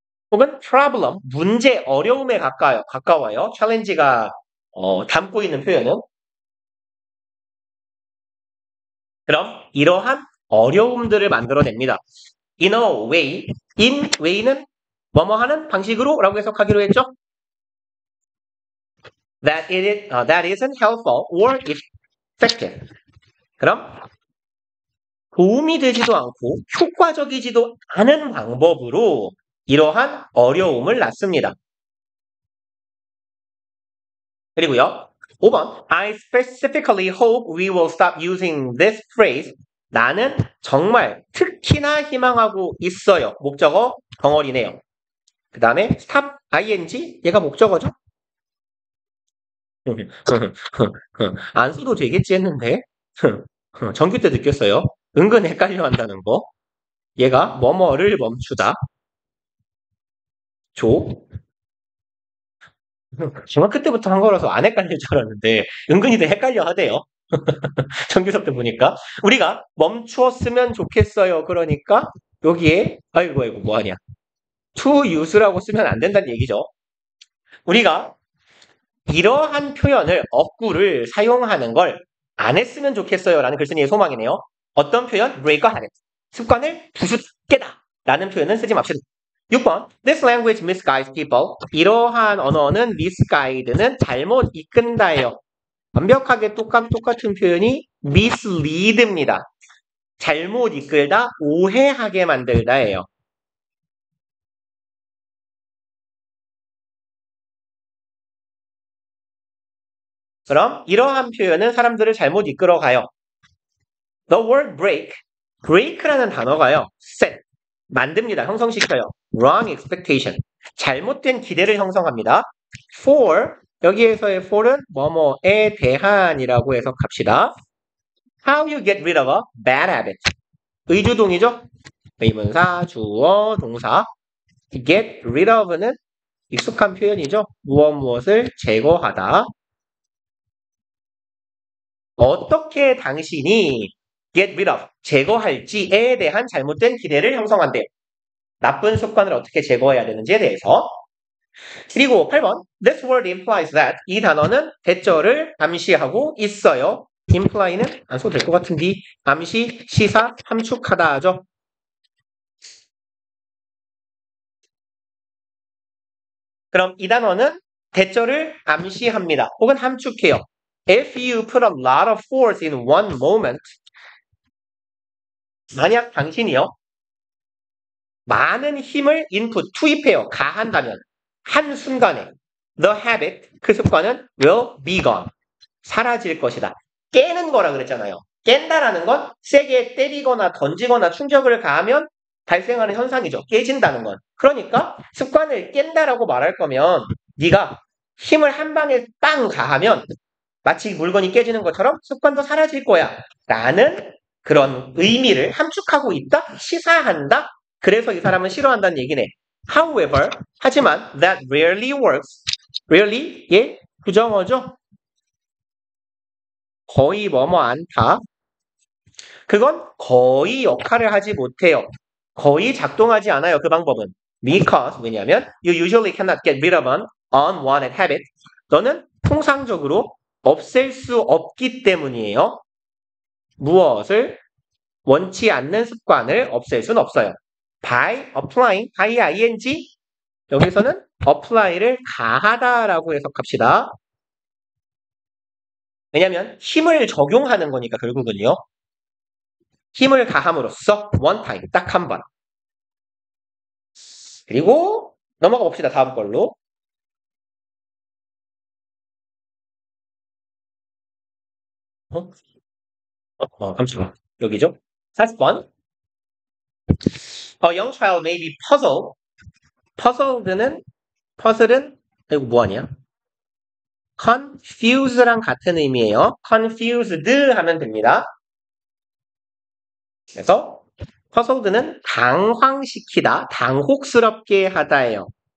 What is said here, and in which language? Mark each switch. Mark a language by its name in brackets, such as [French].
[Korean] 혹은 problem, 문제, 어려움에 가까워요. challenge가 담고 있는 표현은. 그럼 이러한 어려움들을 만들어냅니다. In a way, in way는 뭐뭐 하는 방식으로 라고 해석하기로 했죠? [English] That isn't helpful or effective. [Korean] 그럼 도움이 되지도 않고 효과적이지도 않은 방법으로 이러한 어려움을 낳습니다. [English] 그리고요, 5번 I specifically hope we will stop using this phrase. [Korean] 나는 정말 특히나 희망하고 있어요. 목적어 덩어리네요. 그 다음에 stop ing, 얘가 목적어죠? 안 써도 되겠지 했는데 전교 때 느꼈어요. 은근 헷갈려 한다는 거. 얘가 뭐뭐를 멈추다. 중학교 때부터 한 거라서 안 헷갈릴 줄 알았는데 은근히도 헷갈려 하대요. 전교 수업 때 보니까 우리가 멈추었으면 좋겠어요. 그러니까 여기에 아이고 뭐하냐, to use라고 쓰면 안 된다는 얘기죠. 우리가 이러한 표현을, 어구를 사용하는 걸 안 했으면 좋겠어요 라는 글쓴이의 소망이네요. 어떤 표현? break a habit, 습관을 부수게다 라는 표현은 쓰지 맙시다. [English] 6번 This language misguides people. [Korean] 이러한 언어는 misguide는 잘못 이끈다예요. 완벽하게 똑같은 표현이 mislead입니다. 잘못 이끌다, 오해하게 만들다예요. 그럼 이러한 표현은 사람들을 잘못 이끌어가요. The word break라는 단어가요. set, 만듭니다. 형성시켜요. wrong expectation, 잘못된 기대를 형성합니다. for, 여기에서의 for은 뭐뭐에 대한이라고 해석합시다. [English] How you get rid of a bad habit. [Korean] 의주동이죠? 의문사, 주어, 동사. get rid of는 익숙한 표현이죠. 무엇을 제거하다. 어떻게 당신이 get rid of, 제거할지에 대한 잘못된 기대를 형성한대요. 나쁜 습관을 어떻게 제거해야 되는지에 대해서. 그리고 8번 [English] This word implies that, [Korean] 이 단어는 대절을 암시하고 있어요. imply는 안 써도 될 것 같은데 암시, 시사, 함축하다 하죠. 그럼 이 단어는 대절을 암시합니다. 혹은 함축해요. [English] If you put a lot of force in one moment, [Korean] 만약 당신이요 많은 힘을 인풋, 투입해요. 가한다면 한순간에 the habit, 그 습관은 will be gone, 사라질 것이다. 깨는 거라 그랬잖아요. 깬다라는 건 세게 때리거나 던지거나 충격을 가하면 발생하는 현상이죠. 깨진다는 건. 그러니까 습관을 깬다라고 말할 거면 네가 힘을 한 방에 빵 가하면 마치 물건이 깨지는 것처럼 습관도 사라질 거야 라는 그런 의미를 함축하고 있다? 시사한다? 그래서 이 사람은 싫어한다는 얘기네. [English] However, 하지만 that rarely works. [Korean] rarely, 예, 부정어죠? 거의 뭐뭐 않다. 그건 거의 역할을 하지 못해요. 거의 작동하지 않아요. 그 방법은. [English] Because, 왜냐하면 you usually cannot get rid of an unwanted habit. [Korean] 너는 통상적으로 없앨 수 없기 때문이에요. 무엇을? 원치 않는 습관을 없앨 수는 없어요. By applying, by ing, 여기서는 apply를 가하다라고 해석합시다. 왜냐하면 힘을 적용하는 거니까 결국은요. 힘을 가함으로써 one time, 딱 한 번. 그리고 넘어가 봅시다. 다음 걸로. 깜짝이야. 여기죠. 40번. [English] A young child may be puzzled. [Korean] puzzle은 이거 뭐하냐? confuse랑 같은 의미예요. confused 하면 됩니다. 그래서 puzzled는 당황시키다, 당혹스럽게 하다예요.